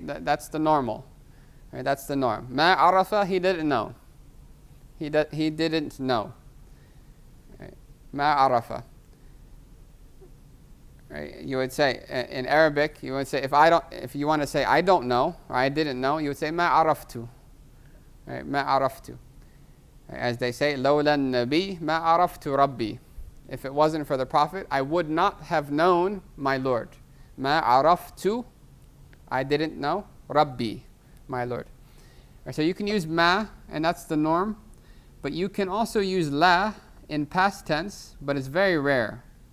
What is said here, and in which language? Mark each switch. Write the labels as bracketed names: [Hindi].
[English] That's the normal. Right, that's the norm. Ma arafa, he didn't know. He didn't know. Right. Ma arafa. right? You would say in Arabic, you would say if you want to say I don't know or I didn't know, you would say ma araftu, right? Ma araftu. As they say, [Arabic] لولا النبي ما عرفت ربي. [English] If it wasn't for the Prophet, I would not have known my Lord. [Arabic] ما عرفت, [English] I didn't know. Rabbi, my Lord. Right, so you can use ma, and that's the norm. But you can also use la in past tense, but it's very rare.